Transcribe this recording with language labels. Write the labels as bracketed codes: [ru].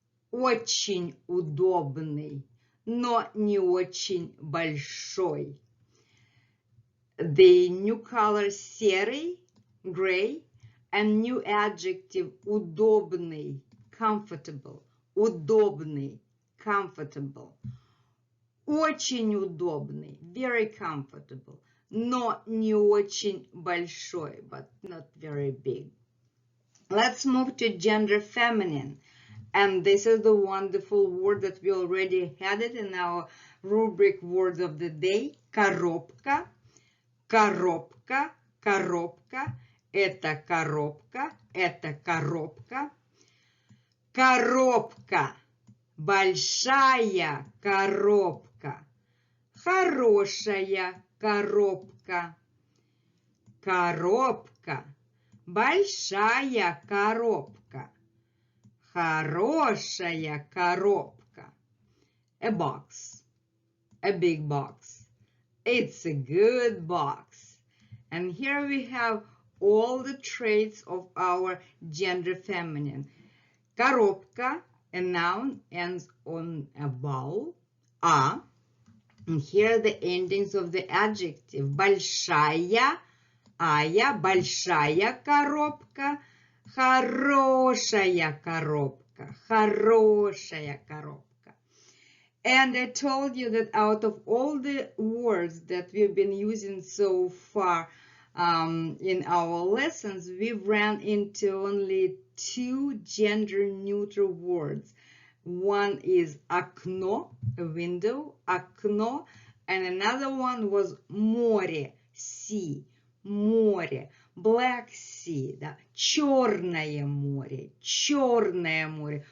[ru] Очень удобный, но не очень большой. [en] The new color серый, gray, and new adjective удобный, comfortable, удобный, comfortable. [ru] Очень удобный, [en] very comfortable, [ru] но не очень большой, [en] but not very big. Let's move to gender feminine. And this is the wonderful word that we already had it in our rubric words of the day, коробка. [ru] Коробка, коробка, это коробка, это коробка. Коробка, большая коробка, хорошая коробка. Коробка, большая коробка, Хорошая коробка. [en] A box. A big box. It's a good box. And here we have all the traits of our gender feminine. Коробка, a noun, ends on a vowel, a. And here are the endings of the adjective. [ru] Большая, ая, большая коробка, хорошая коробка, хорошая коробка. [en] And I told you that out of all the words that we've been using so far in our lessons, we've ran into only 2 gender-neutral words. One is окно, a window, окно, and another one was море, sea, море, Black Sea, [ru] да, черное море, черное море.